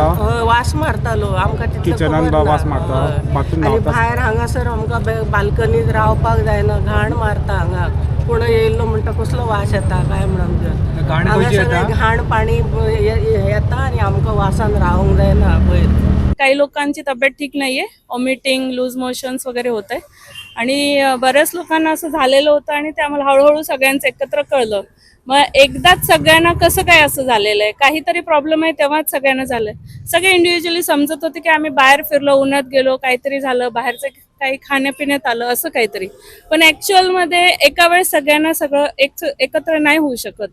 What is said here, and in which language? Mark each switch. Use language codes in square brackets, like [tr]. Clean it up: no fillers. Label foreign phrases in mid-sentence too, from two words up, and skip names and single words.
[kok] हय, वास मारतालो आमकां तितलें किचनान खबर ना। वास मारता? बाथरूम आनी न्हांवता? भायर हांगासर आमकां बाल्कनीत रावपाक जायना, घाण मारता हांगा। कोण येयल्लो म्हणटा कसलो वास येता काय म्हणून हांगा सगळें घाण पाणी येता आनी आमकां वासान रावंक जायना वयर। [mr] काही लोकांची तब्येत ठीक नाहीये, वॉमिटिंग, लूज मोशन्स वगैरे होत आहे आणि बऱ्याच लोकांना असं झालेलं होतं आणि ते आम्हाला हळूहळू सगळ्यांचं एकत्र कळलं। मग एकदाच सगळ्यांना कसं काय असं झालेलं आहे, काहीतरी प्रॉब्लेम आहे तेव्हाच सगळ्यांना झालंय। सगळे इंडिव्हिज्युअली समजत होते की आम्ही बाहेर फिरलो, उन्हात गेलो, काहीतरी झालं, बाहेरचं काही खाण्यापिण्यात आलं असं काहीतरी, पण ॲक्च्युअलमध्ये एका वेळेस सगळ्यांना सगळं एकत्र नाही होऊ शकत।